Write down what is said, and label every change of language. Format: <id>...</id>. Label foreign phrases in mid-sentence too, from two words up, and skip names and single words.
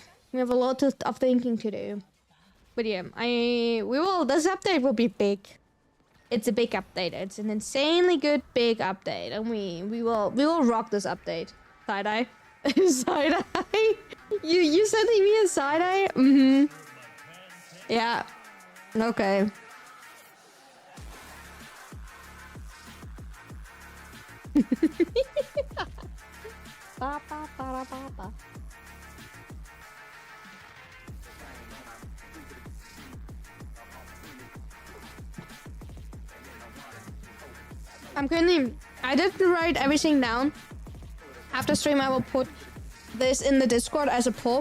<en>We have a lot of thinking to do. But yeah, this update will be big. It's a big update. It's an insanely good big update, and we will rock this update. Side eye, side eye. You sending me a side eye? Mm-hmm. Yeah. Okay. Ba, ba, ba, ba, ba. I didn't write everything down. After stream, I will put this in the Discord as a poll.</en>